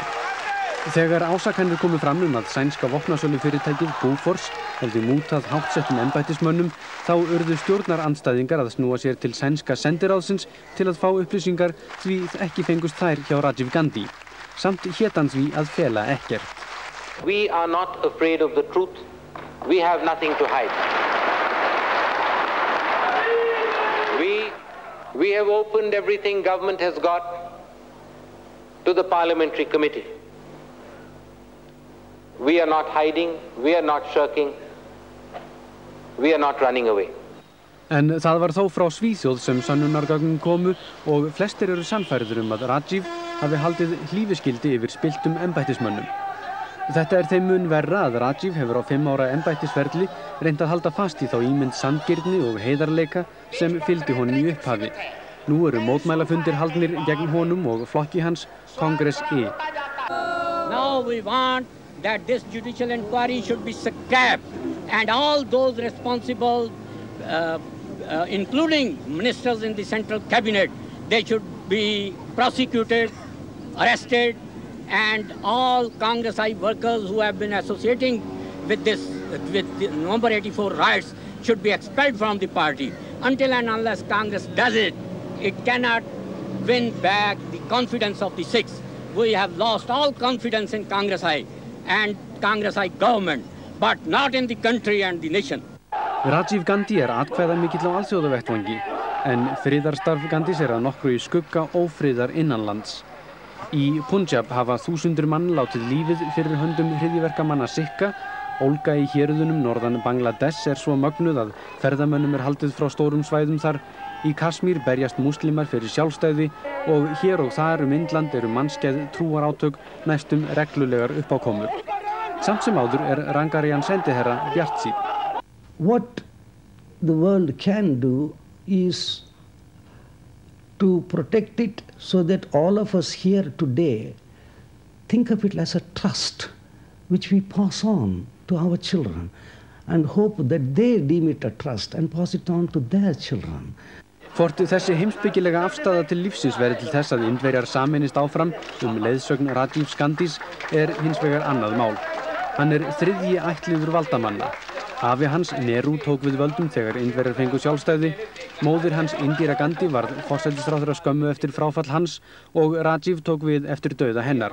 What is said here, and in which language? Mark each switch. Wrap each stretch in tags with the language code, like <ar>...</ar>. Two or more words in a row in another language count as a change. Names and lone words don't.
<is>Þegar ásakanir komu fram að sænska vopnasölufyrirtækið Bofors hefði mútað háttsettum embættismönnum, þá urðu stjórnarandstæðingar að snúa sér til sænska sendiráðsins til að fá upplýsingar því ekki fengust þær hjá Rajiv Gandhi. Samt hét hann því að fela ekkert.</is> <en>We are not afraid of the truth. We have nothing to hide. We have opened everything government has got to the parliamentary committee. We are not hiding, we are not shirking, we are not running away.</en> <is>En það var þó frá Svíþjóð sem sönnunargögnin komu og flestir eru sannfærðir að Rajiv hafi haldið hlífiskildi yfir spilltum embættismönnum. Þetta þeim mun verra að Rajiv hefur á 5 ára embættisferli reynt að halda fast í þá ímynd sanngirni og heiðarleika sem fylgdi honum í upphafi. Nú eru mótmælafundir haldnir gegn honum og flokki hans, Congress E.</is> <en>Now we want that this judicial inquiry should be scrapped and all those responsible, including ministers in the central cabinet, they should be prosecuted, arrested, and all Congress I workers who have been associating with the November 84 riots should be expelled from the party. Until and unless Congress does it, it cannot win back the confidence of the Sikhs. We have lost all confidence in Congress I and Congress I government, but not in the country and the nation.</en> <is>Rajiv Gandhi atkvæðamikill á alþjóðavettvangi, en friðarstarf Gandhis að nokkru í skugga ófriðar innanlands. Í Punjab hafa þúsundir mann látið lífið fyrir höndum hryðjuverkamanna Sikha. Ólga í hérðunum norðan Bangladesh svo mögnuð að ferðamönnum haldið frá stórum svæðum þar. Í Kashmír berjast múslimar fyrir sjálfstæði og hér og þar Indland eru mannskeið trúarátök næstum reglulegar uppákomur. Samt sem áður Rangarajan sendiherra bjartsýnn.</is> <en>What the world can do is to protect it so that all of us here today think of it as a trust which we pass on to our children and hope that they deem it a trust and pass it on to their children.</en> <is>Hvort þessi heimspekilega afstaða til lífsins verði til þess að Indverjar sameinist áfram leiðsögn Rajiv Gandhis hins vegar annað mál. Hann þriðji ættliður valdamanna. Afi hans, Nehru, tók við völdum þegar Indverjar fengu sjálfstæði. Móðir hans, Indira Gandhi, varð forsætisráðherra skömmu eftir fráfall hans og Rajiv tók við eftir dauða hennar.</is>